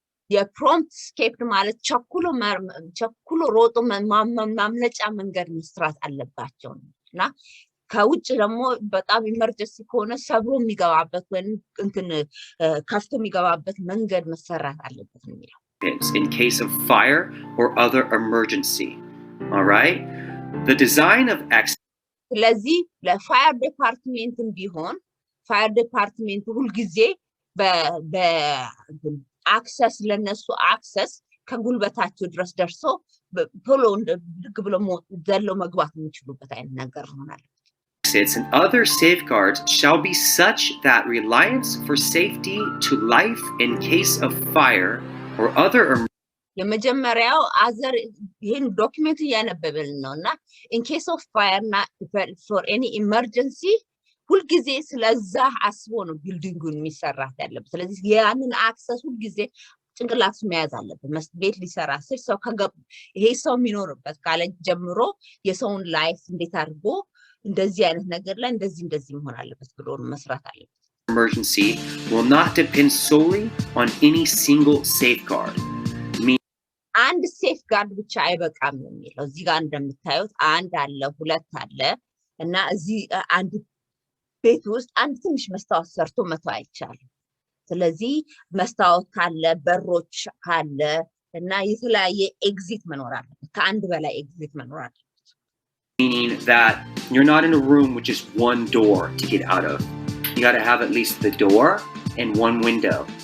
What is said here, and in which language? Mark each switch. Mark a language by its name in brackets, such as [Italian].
[Amharic] የፕሮምፕት escape ማለት ቸኩሎ ሮጦ ማምለጫ መንገድ መስራት አለባቸው እና ከውጭ ደግሞ በጣም ኢመርጀንሲ ከሆነ ሰብሮ የሚገባበት ወይም ከፍቶ የሚገባበት መንገድ መሰራት አለበት ነው የሚለው። [English] In case of fire or other emergency. All right? The design of [Amharic] ስለዚህ ለፋየር ዲፓርትመንትም ቢሆን ፋየር ዲፓርትመንት ሁሉ ጊዜ በአክሰስ ለነሱ አክሰስ ከጉልበታቸው ድረስ ደርሶ ቶሎ ልግ ብሎ ዘሎ መግባት የሚችሉበት አይነት ነገር ሆናል። [English] exits and other safeguards shall be such that reliance for safety to life in case of fire or other [Amharic] የመጀመሪያው አዘር ይሄን ዶክመንት እያነበብን ነውና [English] in case of fire [Amharic] እና [English] for any emergency [Amharic] ሁልጊዜ ስለዛ አስቦ ነው ቢልዲንጉን የሚሰራት ያለበት። ስለዚህ ያንን አክሰስ ሁልጊዜ ጭንቅላት መያዝ አለበት። ቤት ሊሰራ ሲል ሰው ይሄ ሰው የሚኖርበት ካለ ጀምሮ የሰውን ላይፍ እንዴት አድርጎ እንደዚህ አይነት ነገር ላይ እንደዚህ መሆን አለበት ብሎ መስራት አለበት። [English] emergency will not depend solely on any single safeguard. [Amharic] አንድ ሴፍጋርድ ብቻ አይበቃም የሚለው እዚህ ጋር እንደምታዩት አንድ አለ ሁለት አለ እና እዚህ አንድ ቤት ውስጥ አንድ ትንሽ መስታወት ሰርቶ መተው አይቻልም። ስለዚህ መስታወት ካለ በሮች ካለ እና የተለያየ ኤግዚት መኖር አለበት። ከአንድ በላይ ኤግዚት መኖር አለበት። [English] Meaning that you're not in a room with just one door to get out of. You got to have at least the door and one window.